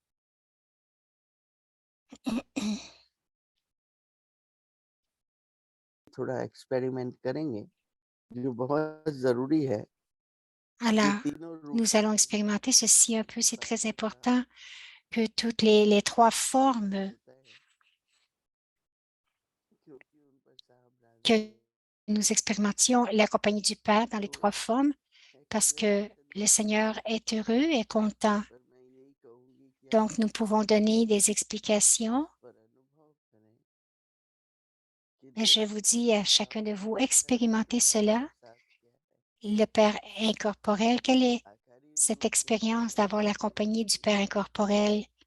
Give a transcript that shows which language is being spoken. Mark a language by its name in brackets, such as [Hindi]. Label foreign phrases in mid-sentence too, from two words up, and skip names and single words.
[Hindi] थोड़ा एक्सपेरिमेंट करेंगे जो बहुत जरूरी है कि [French] Alors, [Hindi] तीनों [French] nous [Hindi] रूपों [French] allons [Hindi] में [French] expérimenter ceci un peu. C'est très [Hindi] बाबा का [French] important que toutes les trois formes [Hindi] होता है क्योंकि उन पर साहब राजी [French] que [Hindi] है [French] nous expérimentions la compagnie du Père dans les [Hindi] तो [French] trois formes parce que [Hindi] एक्सपेरिमेंटली [French] le Seigneur est heureux et content. [Hindi] पर मैं यही कहूंगी कि [French] Donc, nous pouvons donner des explications. Mais je vous dis à chacun de vous, expérimentez cela. Le Père incorporel, quelle est cette expérience d'avoir la compagnie du Père incorporel?